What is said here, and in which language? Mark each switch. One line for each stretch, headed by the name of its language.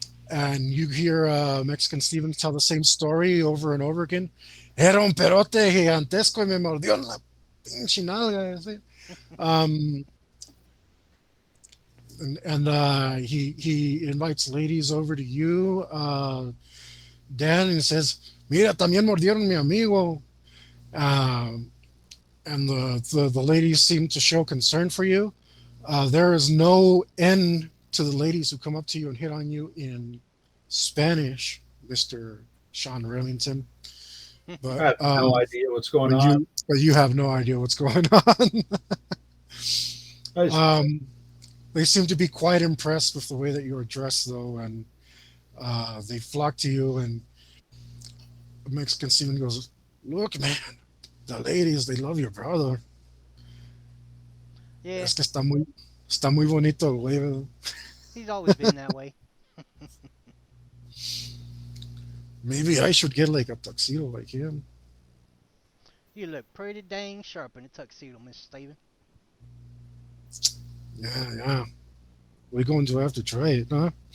English: And you hear Mexican Steven tell the same story over and over again.
Spanish: Era un perote gigantesco y me mordió en la pinche nalga. Así.
English: Um, and he invites ladies over to you, Dan, and says,
Spanish: "Mira, también mordieron mi amigo."
English: Um, and the ladies seem to show concern for you. There is no end to the ladies who come up to you and hit on you in Spanish, Mr. Sean Remington. I have But no idea what's going but on. you have no idea what's going on. I just, They seem to be quite impressed with the way that you're dressed, though, and they flock to you. And the Mexican Steven goes, "Look, man, the ladies, they love your brother. Yeah,
Spanish: Es que está muy bonito el güey, ¿verdad?
English: he's always been that way. Maybe I should get like a tuxedo like him." You look pretty dang sharp in a tuxedo, Mr. Steven. Yeah. We're going to have to try it, huh?